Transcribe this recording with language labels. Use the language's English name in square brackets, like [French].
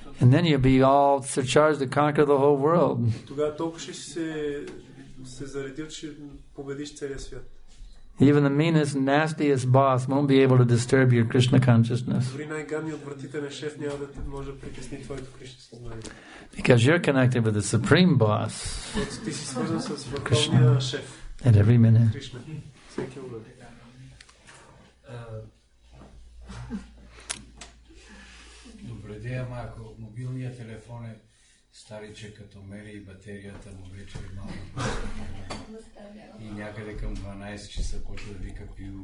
[English] And then you'll be all surcharged to conquer the whole world. [Bulgarian] Тогава толкова ще се заредил, че победиш целия свят. [English] Even the meanest, nastiest boss won't be able to disturb your Krishna consciousness. [Bulgarian] Дори най-гадният отвратителен шеф няма да може да притесни твоето Кришна съзнание. [English] Because you're connected with the supreme boss. [Bulgarian] Защото ти си свързан с върховния шеф. [English] At every minute. [Bulgarian] Кришна. Всеки момент. Добре, ама ако мобилният телефон е стариче, като мери и батерията му вече е малко и някъде към 12 часа почва да вика пю.